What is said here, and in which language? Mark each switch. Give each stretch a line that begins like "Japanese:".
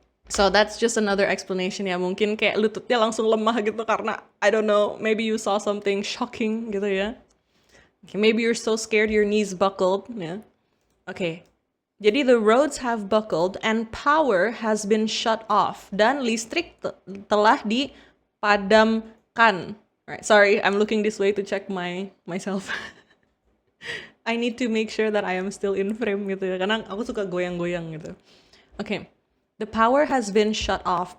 English: So that's just another explanation ya. Mungkin kayak lututnya langsung lemah gitu karena, I don't know, maybe you saw something shocking gitu ya. Okay, maybe you're so scared your knees buckled ya. Okay. Jadi the roads have buckled and power has been shut off.
Indonesian: Dan listrik telah dipadamkan.
English: Right. Sorry, I'm looking this way to check myself. I need to make sure that I am still in frame gitu ya, karena aku suka goyang-goyang gitu. Okay, the power has been shut off.